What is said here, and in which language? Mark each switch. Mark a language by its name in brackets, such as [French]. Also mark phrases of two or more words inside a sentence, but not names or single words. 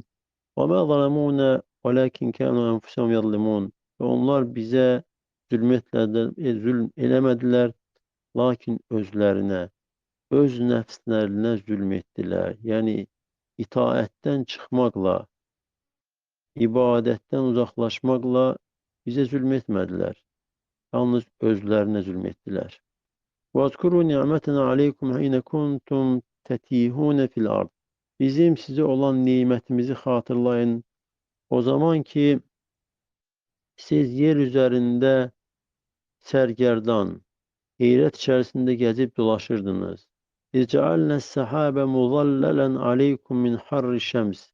[Arabic] وما ظلمونا ولكن كانوا أنفسهم يظلمون [Azerbaijani] və onlar bizə zülm eləmədilər, lakin özlərinə, öz nəfslərinə zülm etdilər. Yəni, itaətdən çıxmaqla, ibadətdən uzaqlaşmaqla bizə zülm etmədilər. Yalnız özlərinə zülm etdilər. [Arabic] وَاذْكُرُوا نِعْمَتَنَا عَلَيْكُمْ حِينَ كُنْتُمْ تَتِيهُونَ فِي الْأَرْضِ [Turkish] Bizim size olan nimetimizi hatırlayın. O zaman ki siz yer üzerinde sergerdan, heyrət içerisinde gezip dolaşırdınız. [Arabic] إذ جعلنا السحاب مظللا عليكم من حر الشمس.